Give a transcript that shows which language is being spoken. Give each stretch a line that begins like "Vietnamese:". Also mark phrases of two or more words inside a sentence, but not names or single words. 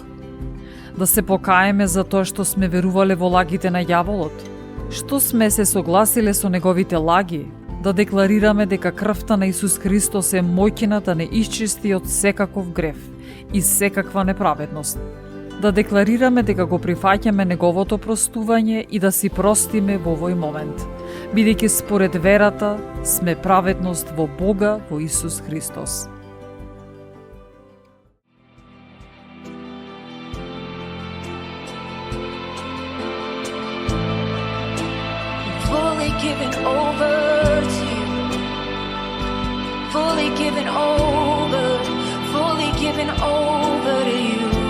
Macedonian: Да се покаеме за тоа што сме верувале во лагите на ѓаволот, што сме се согласиле со неговите лаги, да декларираме дека крвта на Исус Христос е моќна да не исчисти од секаков грев и секаква неправедност. Да декларираме дека го прифаќаме неговото простување и да си простиме во овој момент, бидејќи според верата сме праведност во Бога во Исус Христос.
English: Fully given over to you. Fully given over to you.